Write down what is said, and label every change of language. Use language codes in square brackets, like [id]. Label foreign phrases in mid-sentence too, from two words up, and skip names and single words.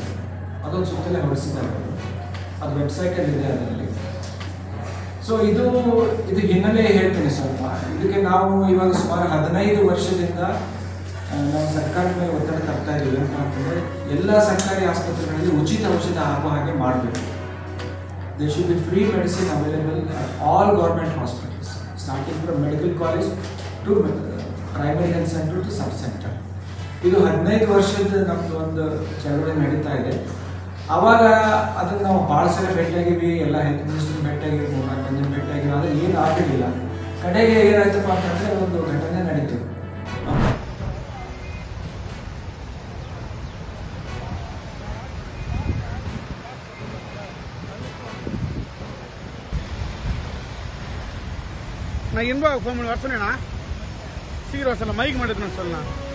[kn] ಅದೊಂದು ಸುತ್ತಲೇ ಹೊರಡಿಸಿದ್ದಾರೆ. ಅದು ವೆಬ್ಸೈಟಲ್ಲಿ ಇದೆ ಅದರಲ್ಲಿ. ಸೊ ಇದು ಹಿನ್ನೆಲೆ ಹೇಳ್ತೀನಿ ಸ್ವಲ್ಪ. ಇದಕ್ಕೆ ನಾವು ಇವಾಗ ಸುಮಾರು 15 ವರ್ಷದಿಂದ ನಾವು ಸರ್ಕಾರದ ಮೇಲೆ ಒತ್ತಡ ತರ್ತಾ ಇದ್ದೀವಿ. ಏನಪ್ಪ ಅಂತಂದರೆ, ಎಲ್ಲ ಸರ್ಕಾರಿ ಆಸ್ಪತ್ರೆಗಳಲ್ಲಿ ಉಚಿತ ಔಷಧ ಆಗೋ ಹಾಗೆ ಮಾಡಬೇಕು. [en] there should be free medicine available at all government hospitals, starting from medical college to primary health center to sub center. [kn] ಇದು 15 ವರ್ಷದ ನಮ್ಮದು ಒಂದು ಚಳವಳಿ ನಡೀತಾ ಇದೆ. ಆವಾಗ ಅದನ್ನು ನಾವು ಭಾಳ ಸಲ ಭೇಟಿಯಾಗಿವಿ, ಎಲ್ಲ [en] health minister [kn] ಭೇಟಿಯಾಗಿವಿ, 3-4 ಜನ ಭೇಟಿಯಾಗಿವಿ, ಆದರೆ ಏನು ಆಗಿರಲಿಲ್ಲ. ಕಡೆಗೆ ಏನಾಯ್ತಪ್ಪ ಅಂತಂದರೆ ಒಂದು ಘಟನೆ ನಡೀತು. [ta] நான் இன்பா ஃபோன் பண்ணி வர சொன்னேண்ணா, சீக்கிரம் வர சொல்ல, மைக் மாட்டேன்னு சொல்லலாம்.